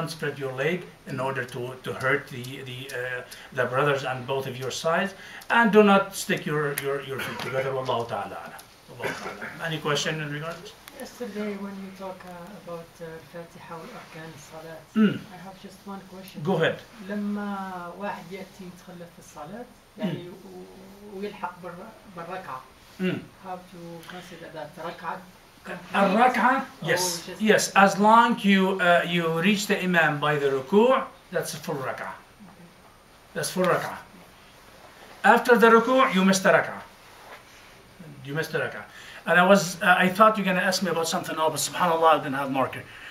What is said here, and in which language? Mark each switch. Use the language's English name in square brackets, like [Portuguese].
[English] Don't spread your leg in order to hurt the brothers on both of your sides, and do not stick your feet together. Wallahu ta'ala. Any question in regards? Yesterday when you talk about Fatiha [Arabic] وأركان الصلاة, [English] I have just one question. Go ahead. [Arabic] لما واحد يأتي يتخلف في الصلاة يعني ويلحق بالركعة, [English] how to consider that [Arabic] ركعة? الركعة, yes. [English] As long you reach the imam by the ruku', that's a full rak'ah. That's full rak'ah. After the ruku', you missed the rak'ah. You missed the rak'ah. And I thought you were going to ask me about something else, but subhanAllah, I didn't have marker.